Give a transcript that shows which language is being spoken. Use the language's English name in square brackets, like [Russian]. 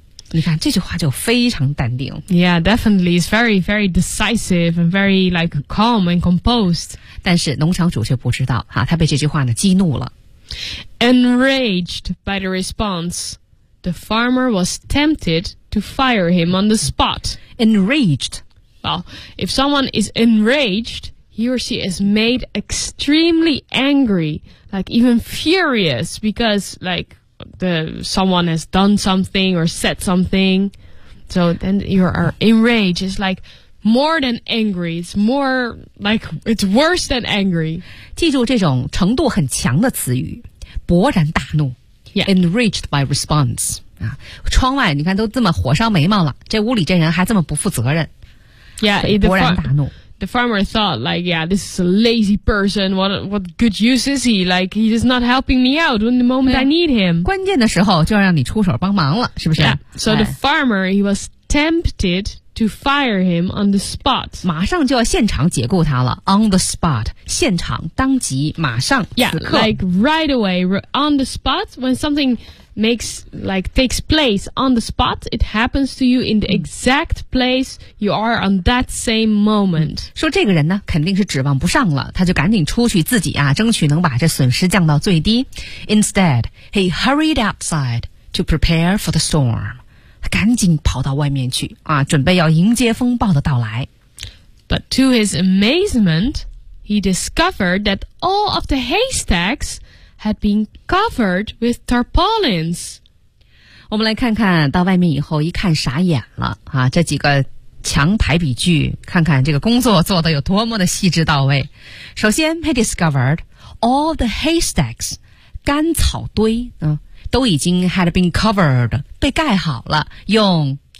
[Chinese] 你看这句话就非常淡定。 [English] Yeah, definitely, it's very, very decisive and very like calm and composed. [Chinese] 但是农场主却不知道，哈，他被这句话呢激怒了。 [English] Enraged by the response, the farmer was tempted to fire him on the spot. Enraged. Well, if someone is enraged. He or she is made extremely angry, like even furious because like someone has done something or said something. So then you are enraged. It's like more than angry. It's more like it's worse than angry. [Chinese] 记住这种程度很强的词语，勃然大怒。 Yeah. [English] Enraged by response. [Chinese] 啊，窗外你看都这么火烧眉毛了，这屋里这人还这么不负责任。 Yeah, 勃然大怒。 [English] The farmer thought, like, yeah, this is a lazy person. What good use is he? Like, he is not helping me out in the moment I need him. [Chinese] 关键的时候就要让你出手帮忙了，是不是？ Yeah. [English] So the farmer, he was tempted to fire him on the spot. [Chinese] 马上就要现场解雇他了。 [English] On the spot, [Chinese] 现场，当即，马上，此刻。 [English] Yeah, like right away, on the spot, when something... takes place on the spot, it happens to you in the exact place you are on that same moment. [Chinese] 说这个人呢肯定是指望不上了，他就赶紧出去自己啊争取能把这损失降到最低。 [English] Instead, he hurried outside to prepare for the storm. [Chinese] 他赶紧跑到外面去啊，准备要迎接风暴的到来。 [English] But to his amazement, he discovered that all of the haystacks... had been covered with tarpaulins. [Chinese] 我们来看看到外面以后一看傻眼了、啊、这几个墙排比句看看这个工作做得有多么的细致到位。首先 [English] he discovered all the haystacks, [Chinese] 干草堆、啊、都已经 [English] had been covered, [Chinese] 被盖好了用